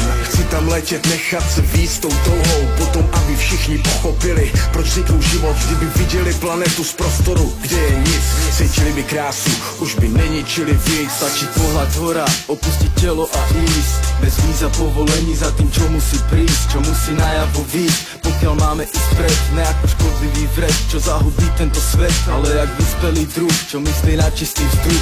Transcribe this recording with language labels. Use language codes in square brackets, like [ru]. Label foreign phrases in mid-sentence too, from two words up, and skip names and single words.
[cs] Chci tam letět, nechat se víc tou touhou, potom aby všichni pochopili, proč vzniknul život, kdyby viděli planetu z prostoru, kde je nic, cítili by krásu, už by neničili víc. [sk] Stačí pohľad hora, opustiť telo a ísť, bez víza povolení za tým, čo musí prísť, čo musí najavo výjsť. Pokiaľ máme ísť pred, ne ako škodlivý vred, čo zahubí tento svet, ale jak vyspelý druh, čo myslí na čistý vzduch.